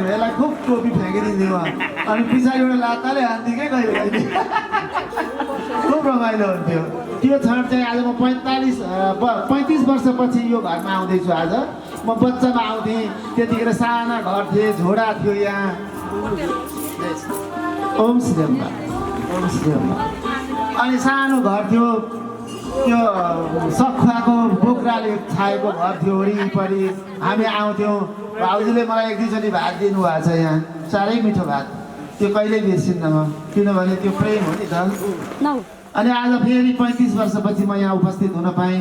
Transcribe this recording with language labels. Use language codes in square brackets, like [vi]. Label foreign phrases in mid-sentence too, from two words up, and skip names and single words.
[ne] यसलाई खुब टोपी फ्याँकिदिन्थ्यो अनि पछाडिबाट लात्ताले हान्थ्यो क्या कहिले कहिले। खुब रमाइलो हुन्थ्यो। त्यो क्षण चाहिँ आज म 35 वर्षपछि यो घरमा आउँदैछु। आज म बच्चामा आउँथेँ, त्यतिखेर साना घर थिए, झोडा थियो यहाँ। [sa] ओम श्री अम्बा, ओम श्री अम्बा। [ne] अनि सानो घर थियो, त्यो सखुवाको बोक्राले छाएको घर थियो वरिपरि। हामी आउँथ्यौँ। भाउजूले मलाई एक दुईचोटि भात दिनुभएको छ यहाँ, साह्रै मिठो भात। त्यो कहिल्यै बिर्सिन्न म, किनभने त्यो प्रेम हो नि त। अनि आज फेरि 35 वर्षपछि म यहाँ उपस्थित हुन पाएँ।